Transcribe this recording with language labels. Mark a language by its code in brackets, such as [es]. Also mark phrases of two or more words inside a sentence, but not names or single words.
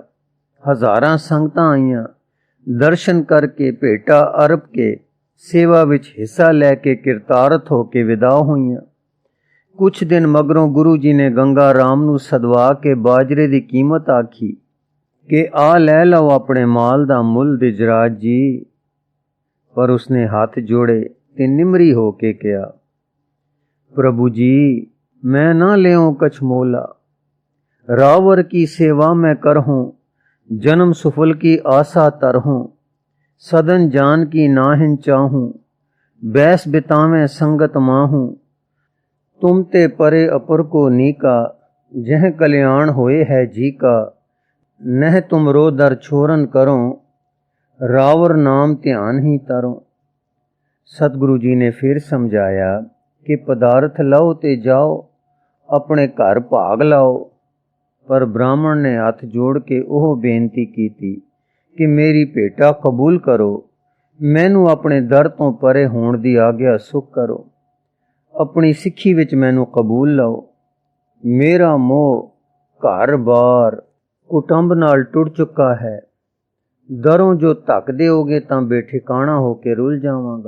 [pa] ਹਜ਼ਾਰਾਂ ਸੰਗਤਾਂ ਆਈਆਂ, ਦਰਸ਼ਨ ਕਰਕੇ ਭੇਟਾ ਅਰਪ ਕੇ ਸੇਵਾ ਵਿਚ ਹਿੱਸਾ ਲੈ ਕੇ ਕਿਰਤਾਰਥ ਹੋ ਕੇ ਵਿਦਾ ਹੋਈਆਂ। ਕੁਛ ਦਿਨ ਮਗਰੋਂ ਗੁਰੂ ਜੀ ਨੇ ਗੰਗਾ ਰਾਮ ਨੂੰ ਸਦਵਾ ਕੇ ਬਾਜਰੇ ਕੀ ਕੀਮਤ ਆਖੀ ਕਿ ਆ ਲੈ ਲੋ ਅਪਨੇ ਮਾਲ ਦਾ ਮੁੱਲ ਦਿਜਰਾਜ ਜੀ। ਪਰ ਉਸਨੇ ਹਾਥ ਜੋੜੇ ਤੇ ਨਿਮਰੀ ਹੋ ਕੇ ਕਹਾ, [bra] प्रभु जी मैं ना लेऊं कछ मोला, रावर की सेवा मैं करहूं, जन्म सुफल की आशा तरहूं, सदन जान की नाहिन चाहूं, बैस बितावें संगत माहूं। तुम ते परे अपर को नीका, जह कल्याण होए है जी का, नह तुम रो दर छोरन करो, रावर नाम ध्यान ही तरो। [pa] ਸਤਿਗੁਰੂ ਜੀ ਨੇ ਫਿਰ ਸਮਝਾਇਆ ਕਿ ਪਦਾਰਥ ਲਾਓ ਤੇ ਜਾਓ, ਅਪਨੇ ਘਰ ਭਾਗ ਲਾਓ। ਪਰ ਬ੍ਰਾਹਮਣ ਨੇ ਹਾਥ ਜੋੜ ਕੇ ਓਹ ਬੇਨਤੀ ਕੀ ਥੀ ਕਿ ਮੇਰੀ ਭੇਟਾ ਕਬੂਲ ਕਰੋ, ਮੈਨੂੰ ਅਪਨੇ ਦਰ ਤੋਂ ਪਰੇ ਹੋਣ ਦੀ ਆਗਿਆ ਸੁਖ ਕਰੋ, ਅਪਨੀ ਸਿੱਖੀ ਵਿਚ ਮੈਨੂੰ ਕਬੂਲ ਲਾਓ। ਮੇਰਾ ਮੋਹ ਘਰ ਬਾਰ ਕੁਟੰਬ ਨਾਲ ਟੁੱਟ ਚੁੱਕਾ ਹੈ, ਦਰੋਂ ਜੋ ਧੱਕ ਦਿਓਗੇ ਤਾਂ ਬੇਠਿਕਾਣਾ ਹੋ ਕੇ ਰੁਲ ਜਾਵਾਂਗਾ।